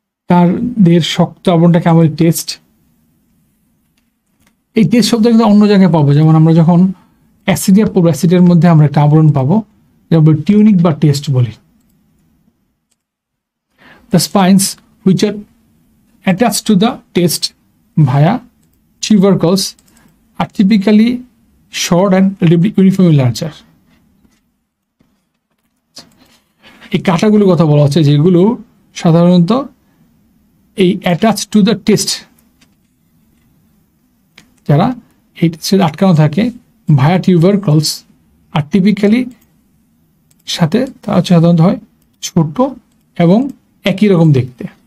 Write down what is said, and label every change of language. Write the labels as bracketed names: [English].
[Bangla] তার দেহের শক্ত আবরণটা কেমন টেস্ট, এই টেস্ট শব্দ কিন্তু অন্য জায়গায় পাবো, যেমন আমরা যখন অ্যাসিডিয়া পড়বো অ্যাসিডের মধ্যে আমরা একটা আবরণ পাবো যেমন টিউনিক বা টেস্ট বলি। [English] The spines which are attached to the test via tubercles are typically short and relatively uniformly larger. [Bangla] এই কাঁটাগুলোর কথা বলা হচ্ছে যেগুলো সাধারণত এই [English] attach to the test, [Bangla] যারা এই টেস্টে আটকানো থাকে ভায়া টিউবারকলস আর টিপিক্যালি সাথে তারা সাধারণত হয় ছোট এবং একই রকম দেখতে।